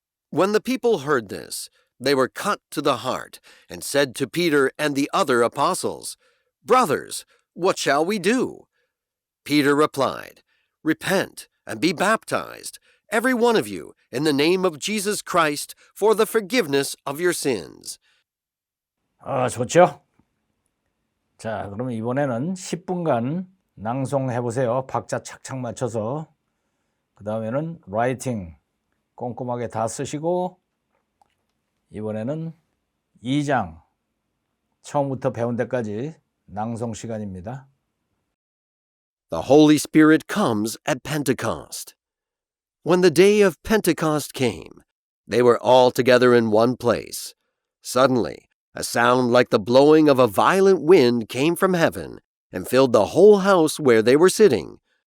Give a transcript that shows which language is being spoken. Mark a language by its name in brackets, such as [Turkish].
[English] When the people heard this, they were cut to the heart and said to Peter and the other apostles, Brothers, what shall we do? Peter replied, Repent and be baptized, every one of you, in the name of Jesus Christ for the forgiveness of your sins. [Korean] 좋죠? 자, 그러면 이번에는 10분간 낭송해 보세요. 박자 착착 맞춰서. 그 다음에는 라이팅 꼼꼼하게 다 쓰시고, 이번에는 2장 처음부터 배운 데까지 낭송 시간입니다. [English] The Holy Spirit comes at Pentecost. When the day of Pentecost came, they were all together in one place. Suddenly, a sound like the blowing of a violent wind came from heaven and filled the whole house where they were sitting.